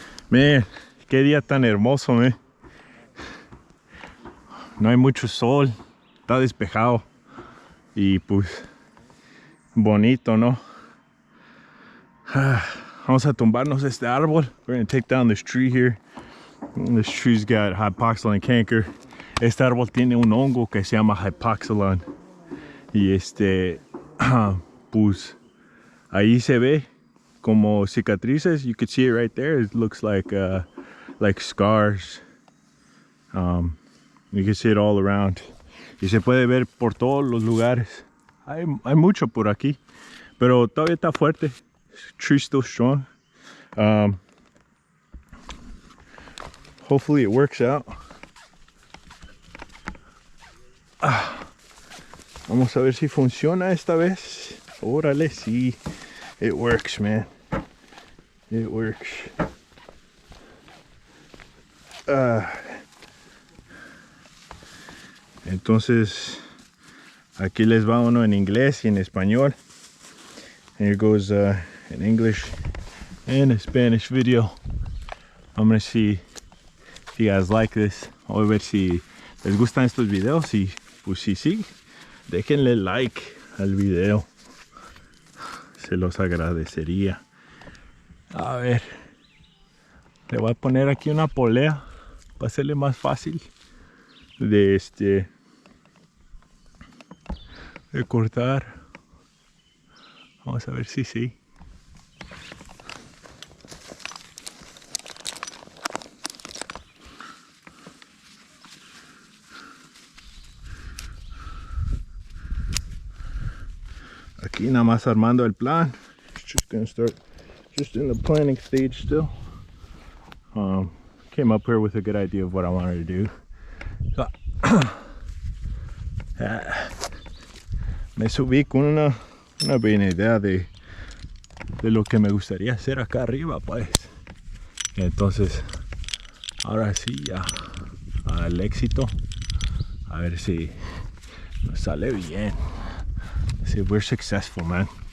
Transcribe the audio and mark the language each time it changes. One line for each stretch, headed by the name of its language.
Spanish: Man, qué día tan hermoso, man. No hay mucho sol, está despejado y pues bonito, ¿no? Vamos a tumbarnos este árbol.
English: We're gonna take down this tree here. This tree's got hypoxylon canker.
Spanish: Este árbol tiene un hongo que se llama hypoxylon. Y pues ahí se ve como cicatrices.
English: You could see it right there. It looks like scars. You can see it all around.
Spanish: Y se puede ver por todos los lugares. Hay mucho por aquí, pero todavía está fuerte.
English: Tree's still strong. Hopefully it works out.
Spanish: Vamos a ver si funciona esta vez. Órale, sí.
English: It works, man. It works.
Spanish: Entonces, aquí les va uno en inglés y en español.
English: Here goes an English and a Spanish video. I'm gonna see if you guys like this.
Spanish: Voy a ver si les gustan estos videos, y pues sí. Déjenle like al video, se los agradecería. A ver, le voy a poner aquí una polea para hacerle más fácil de cortar. Vamos a ver si sí. Aquí nada más armando el plan.
English: Just gonna start just in the planning stage still. Came up here with a good idea of what I wanted to do.
Spanish: So, me subí con una buena idea de lo que me gustaría hacer acá arriba, pues. Entonces, ahora sí, ya al éxito. A ver si nos sale bien.
English: See if we're successful, man.